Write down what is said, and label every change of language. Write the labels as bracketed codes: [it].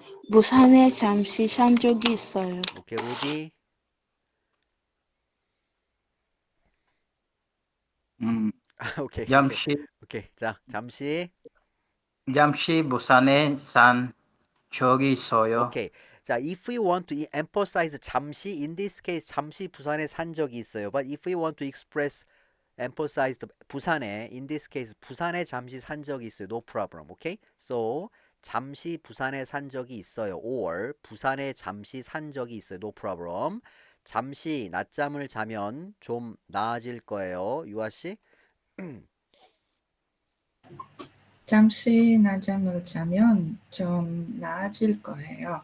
[ko] 부산에 잠시 산 적이 있어요. 오케이, 로디. 오케이, 오케이. 잠시 오케이. 자, 잠시 부산에 산 적이 있어요. 오케이. [en] 자, if we want to emphasize 잠시, in this case [ko] 잠시 부산에 산 적이 있어요. [en] But if we want to emphasize 부산에, in this case [ko] 부산에 잠시 산 적이 있어요. [en] No problem. Okay? [ko] So 잠시 부산에 산 적이 있어요. Or 부산에 잠시 산 적이 있어요. [en] No problem. [ko] 잠시 낮잠을 자면 좀 나아질 거예요. 유아 씨. 잠시 낮잠을 자면 좀 나아질 거예요.